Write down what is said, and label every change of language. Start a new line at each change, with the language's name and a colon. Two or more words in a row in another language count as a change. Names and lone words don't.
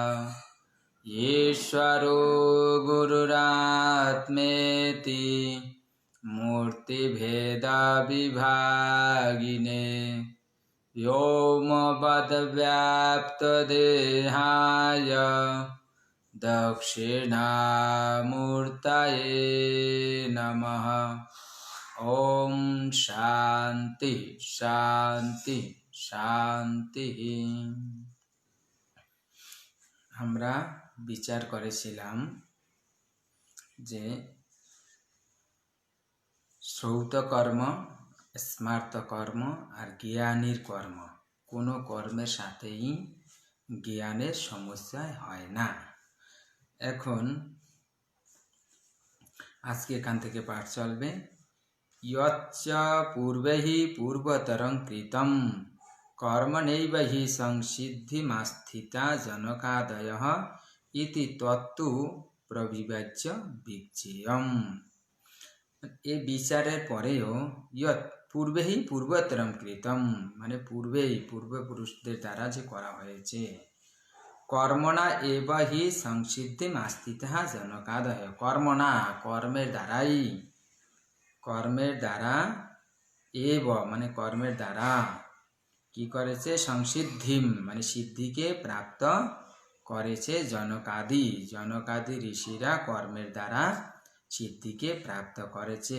Sanskrit: ईश्वरो गुरुरात्मेति मूर्तिभेदविभागिने व्योमवद्व्याप्तदेहाय दक्षिणामूर्तये नमः। ओम शांति शांति शांति।
Bangla: আমরা বিচার करेছিলাম যে শ্রৌত কর্ম, স্মার্ত কর্ম আর জ্ঞানীর কর্ম, কোনো কর্মের সাথেই জ্ঞানের সমস্যা হয় না। এখন আজকে এখান থেকে পাঠ চলবে।
Sanskrit: यच्च पूर्वैः पूर्वतरं कृतं कर्मणैव हि संसिद्धिमास्थिता जनकादयः इति तत्तु प्रविभाज्य विज्ञेयम्।
Bangla: এই বিচারের পরেও ইয়ৎ পূর্বেই
Sanskrit: পূর্বতরম কৃতম
Bangla: মানে পূর্বেই পূর্বপুরুষদের দ্বারা যে করা হয়েছে,
Sanskrit: কর্মণা এব হি সংসিদ্ধিম আস্থিতা জনকাদয়,
Bangla: কর্মণা কর্মের দ্বারাই, কর্মের দ্বারা এব মানে কর্মের দ্বারা কি করেছে, সংসিদ্ধিম মানে সিদ্ধিকে প্রাপ্ত করেছে জনকাদি, জনকাদি ঋষিরা কর্মের দ্বারা সিদ্ধিকে প্রাপ্ত করেছে।